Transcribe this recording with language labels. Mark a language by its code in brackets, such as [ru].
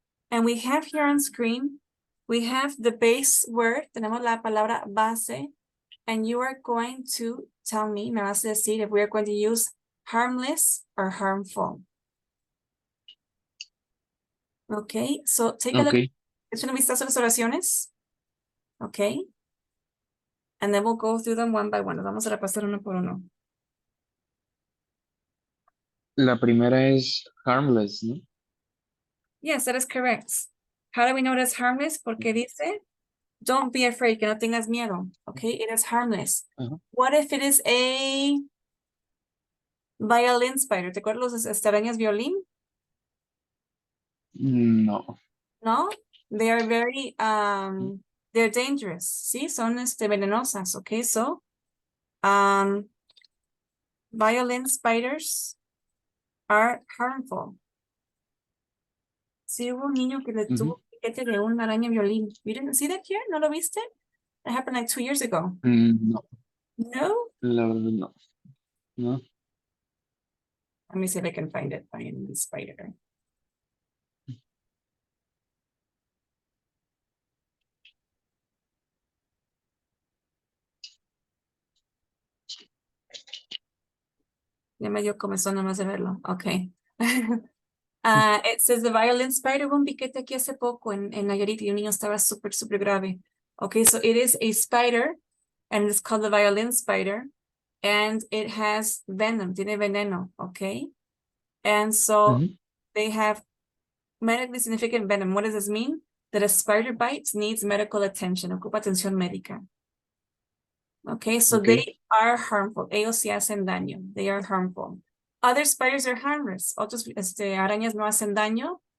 [en] And we have here on screen, we have the base word. [es] Tenemos la palabra base. [en] And you are going to tell me, [es] me vas a decir [en] if we are going to use harmless or harmful. Okay, so take a look. Ok. [es] Es una vistazo a las oraciones. [en] Okay. And then we'll go through them one by one. [es] Nos vamos a repasar uno por uno. La primera es harmless, ¿no? [en] Yes, that is correct. How do we know that's harmless? [es] Porque dice, [en] don't be afraid, [es] que no tengas miedo. [en] Okay, it is harmless. Ajá. What if it is a violin spider? [es] ¿Te acuerdas los arañas violín? No. [en] No, they are very, they're dangerous. [es] Sí, son venenosas. [en] Okay, so, violin spiders are harmful. [es] Sí, hubo un niño que le tuvo piquete de una araña violín. [en] You didn't see that here? [es] ¿No lo viste? [en] It happened like 2 years ago. [es] No, No? la verdad no. No. [en] Let me see if I can find it. Find the spider. [es] Ya me dio comezón nomás de verlo. [en] Okay. It says the violin spider. [es] Hubo un piquete aquí hace poco en Nayarit y un niño estaba súper grave. [en] Okay, so it is a spider and it's called the violin spider and it has venom, [es] tiene veneno, [en] okay? And so they have medically significant venom. What does this mean? That a spider bite needs medical attention, [es] ocupa atención médica. [en] Okay, so they are harmful. [es] Ellos sí hacen daño. [en] They are harmful. Other spiders are harmless. [es] Otros arañas no hacen daño.